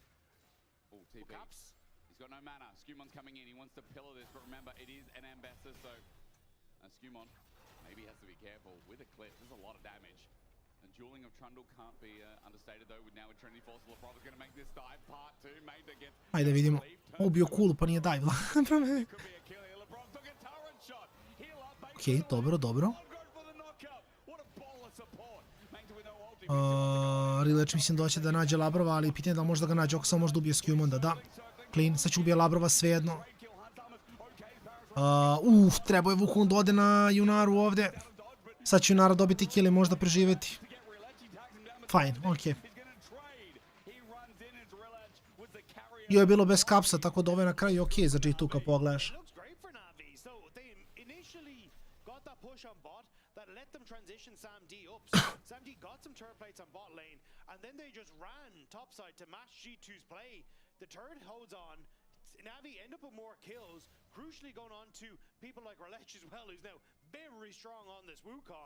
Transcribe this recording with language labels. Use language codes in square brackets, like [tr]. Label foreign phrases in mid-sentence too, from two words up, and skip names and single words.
[en] Oh, TP. Caps. He's got no mana. Skewmon's coming in. He wants to pillar this, but remember, it is an Ambassador, so Skewmon maybe has to be careful with Eclipse. There's a lot of damage. And dueling of Trundle can't be understated, though, with now with Trinity Force. LeBron is going to make this dive part 2. Mainter gets... [bs] Ajde vidimo. Ovo bio cool, pa nije dive. Okej, dobro. Relech mislim doće da nađe Labrova, ali pitanje da li može da ga nađe, ako samo možda ubije Skewmonda, da. Clean, sad će ubije Labrova svejedno. Trebao je Wukong da ode na Junaru ovdje. Sad će Junara dobiti kill i možda preživjeti. Fine, okej. I ovo je bilo bez kapsa, tako da ovo je na kraju okej za G2 kad pogledaš. [en] Samdi got some turret plates on bot lane, and then they just ran topside to match G2's play. The turret holds on. Na'Vi end up with more kills, crucially going on to people like Relech as well, who's now very strong on this Wukong.